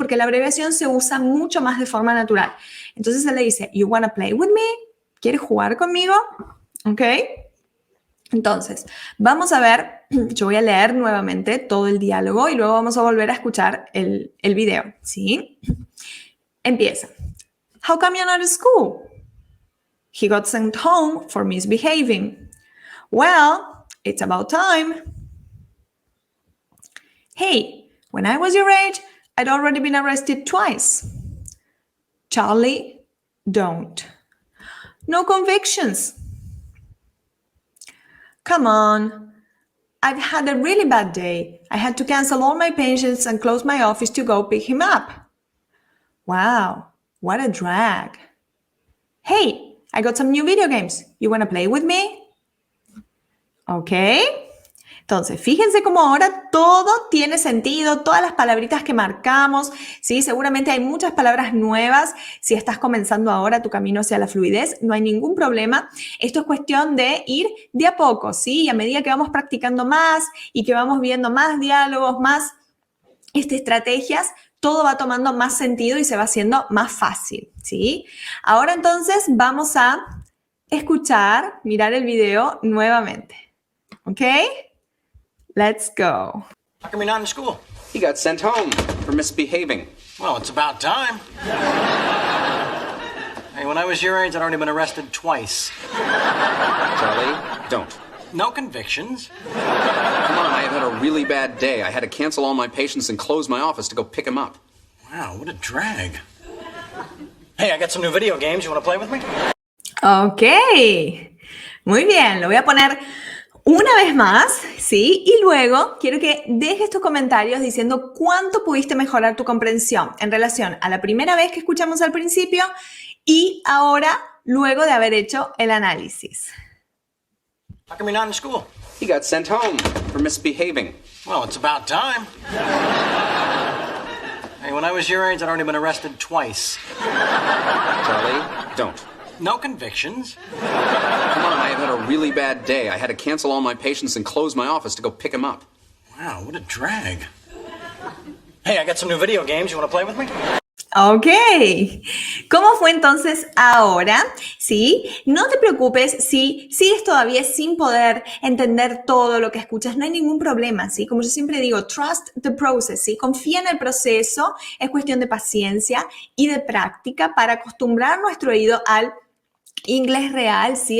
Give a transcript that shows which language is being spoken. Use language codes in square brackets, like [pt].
[es] Porque la abreviación se usa mucho más de forma natural. Entonces se le dice, [en] you wanna play with me? [es] ¿Quieres jugar conmigo? ¿Ok? Entonces, vamos a ver, yo voy a leer nuevamente todo el diálogo y luego vamos a volver a escuchar el video, ¿sí? Empieza. [en] How come you're not at school? He got sent home for misbehaving. Well, it's about time. Hey, when I was your age, I'd already been arrested twice. Charlie, don't. No convictions. Come on. I've had a really bad day. I had to cancel all my patients and close my office to go pick him up. Wow, what a drag. Hey, I got some new video games. You wanna play with me? Ok. [es] Entonces, fíjense cómo ahora todo tiene sentido, todas las palabritas que marcamos, ¿sí? Seguramente hay muchas palabras nuevas. Si estás comenzando ahora tu camino hacia la fluidez, no hay ningún problema. Esto es cuestión de ir de a poco, ¿sí? Y a medida que vamos practicando más y que vamos viendo más diálogos, más estrategias, todo va tomando más sentido y se va haciendo más fácil, ¿sí? Ahora entonces vamos a escuchar, mirar el video nuevamente, ¿ok? [en] Let's go. How come you're not in school? He got sent home for misbehaving. Well, it's about time. Hey, when I was your age, I'd already been arrested twice. Charlie, don't. No convictions. Come on, I have had a really bad day. I had to cancel all my patients and close my office to go pick him up. Wow, what a drag. Hey, I got some new video games. You want to play with me? [es] Ok, muy bien, lo voy a poner una vez más, ¿sí? Y luego quiero que dejes tus comentarios diciendo cuánto pudiste mejorar tu comprensión en relación a la primera vez que escuchamos al principio y ahora, luego de haber hecho el análisis. [en] How come you're not in school? He got sent home for misbehaving. Well, it's about time. Hey, when I was your age, I'd already been arrested twice. Charlie, don't. No convictions. Come on, I have had a really bad day. I had to cancel all my patients and close my office to go pick him up. Wow, what a drag. Hey, I got some new video games. You want to play with me? [es] Ok, ¿cómo fue entonces ahora? ¿Sí? No te preocupes si sigues todavía sin poder entender todo lo que escuchas, no hay ningún problema, ¿sí? Como yo siempre digo, [en] trust the process, [es] ¿sí? Confía en el proceso, es cuestión de paciencia y de práctica para acostumbrar nuestro oído al inglés real, ¿sí?